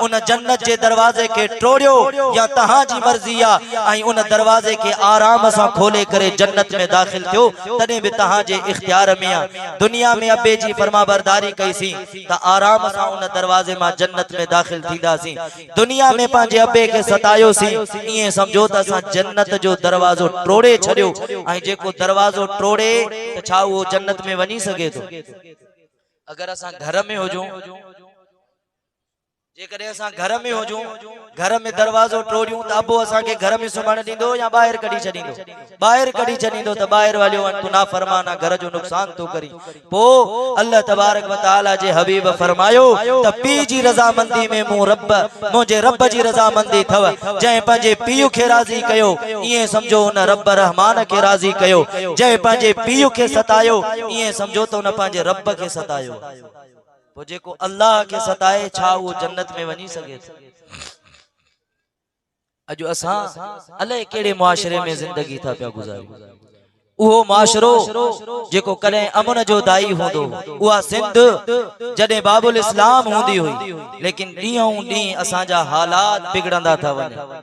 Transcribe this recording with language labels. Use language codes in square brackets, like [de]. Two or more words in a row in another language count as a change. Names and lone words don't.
[sd] उन जन्नत के दरवाजे के टोड़ियो या तहां जी मर्जी आ उन दरवाजे के आराम से खोले करे जन्नत में दाखिल थियो तने भी तहां जे इख्तियार में आ। दुनिया में अबे जी फरमाबरदारी कई सी त आराम से उन दरवाजे में जन्नत में दाखिल थींदा सी। दुनिया में पांजे अबे के सतायो सी ये समझो त असा जन्नत जो दरवाजो टोड़े छड़ियो जेको दरवाजो टोड़े त छा वो जन्नत में वनी सके तो। अगर असा घर में होजो जेकरे असा घर में होजूं घर में दरवाजो टोड़ियूं त अबो असा के घर में सुमण दींदो या बाहर कढी छडींदो। बाहर कढी छडींदो त बाहर वालियो तू ना फरमाना घर जो नुकसान तो करी। पो अल्लाह तबारक व तआला जे हबीब फरमायो त पी जी रजामंदी में मुझे रब जी रजामंदी थव। जै पंजे पीयू के राजी कयो ये समझो उन रब रहमान के राजी कयो। जै पंजे पीयू के सतायो ये समझो तो उन पंजे रब के सतायो। वो जेको अल्लाह के सताए छा वो जन्नत में वनी सके। अजो असा अले केड़े मुआशरे में जिंदगी था पिया गुजारी। उहो माशरो जेको कने अमन जो दाई होंदो उहा सिंध जडे बाबुल इस्लाम होंदी हुई लेकिन ॾींहों ॾींहुं असा जा हालात बिगड़ंदा था वने।